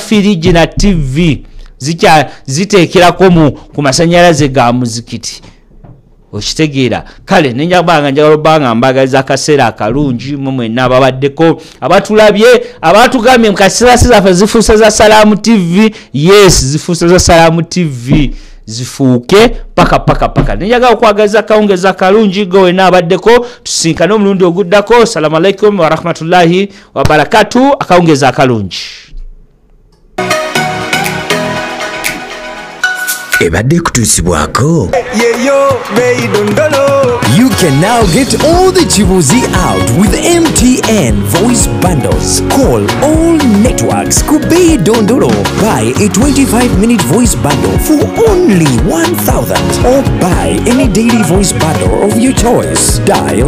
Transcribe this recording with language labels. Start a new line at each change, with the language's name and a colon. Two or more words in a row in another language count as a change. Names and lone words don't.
Ganda: firiji na TV ziteekerako ku masannyalaze ga muzikiti okitegeera kale nenjagala njagala mbagaliza akaseera akalungi mwenna ababaddeko abatulabye abatugambye mukaseera zaffe zifuuse za Salaamu TV yes zifuuse za Salaamu TV zifuuke paka nenjagala okwagaliza akawungeza akalungi go wenna abaddeko tusinkane omulundi oguddako
Arabic: السلام عليكم ورحمة الله وبركاته
Ganda: akawungeza akalungi ebadde kutuusibwako
English: You can now get all the Chibuzi out with MTN voice bundles. Call all networks Kubei Dondoro. Buy a 25-minute voice bundle for only 1,000 or buy any daily voice bundle of your choice.